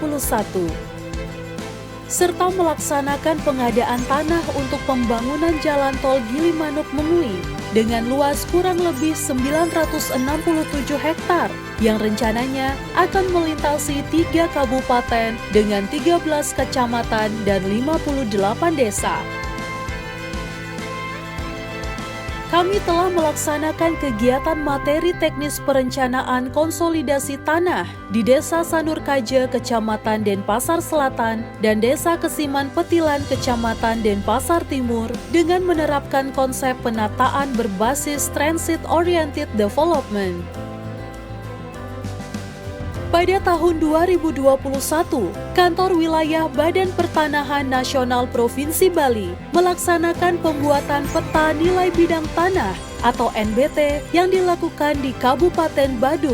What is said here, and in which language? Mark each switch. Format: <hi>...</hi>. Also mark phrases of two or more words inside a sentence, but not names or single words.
<id>Serta melaksanakan pengadaan tanah untuk pembangunan jalan tol Gilimanuk-Mengui dengan luas kurang lebih 967 hektar yang rencananya akan melintasi 3 kabupaten dengan 13 kecamatan dan 58 desa. kami telah melaksanakan kegiatan materi teknis perencanaan konsolidasi tanah di Desa Sanurkaje, Kecamatan Denpasar Selatan, dan Desa Kesiman Petilan, Kecamatan Denpasar Timur, dengan menerapkan konsep penataan berbasis Transit-Oriented Development. Pada tahun 2021, Kantor Wilayah Badan Pertanahan Nasional Provinsi Bali melaksanakan pembuatan peta nilai bidang tanah atau NBT yang dilakukan di Kabupaten Badung.</id>